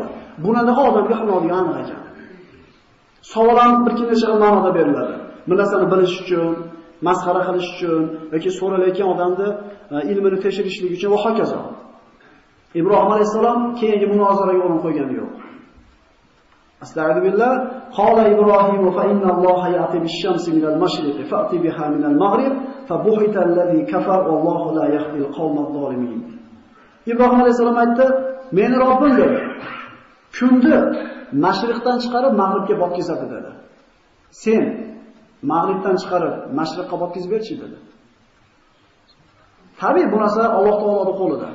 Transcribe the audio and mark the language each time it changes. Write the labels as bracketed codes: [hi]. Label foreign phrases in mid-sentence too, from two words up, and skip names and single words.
[uz] Bunaqa odamga xilodiga aniq ekan. Savol ham bir necha ma'noda beriladi. Bir narsani bilish uchun, masxara qilish uchun yoki so'ralayotgan odamni ilmini tekshirishlik uchun va hokazo. Ibrohim alayhisalom keyingi munozaraga o'rin qo'ygani yo'q. Astagfirullah. [ar] قال إبراهيم فإن الله يأتي بالشمس من المشرق فأت بها من المغرب فبهت الذي كفر والله لا يهدي القوم الظالمين. [uz] Ibrohim alayhisalom aytdi, "Meni Robbim dedi. Kunni mashriqdan chiqarib mag'ribga botkizadi" dedi. "Sen mag'ribdan chiqarib mashriqqa botkizib berchi" dedi. Tabii bu narsa Alloh taoloning qo'lida.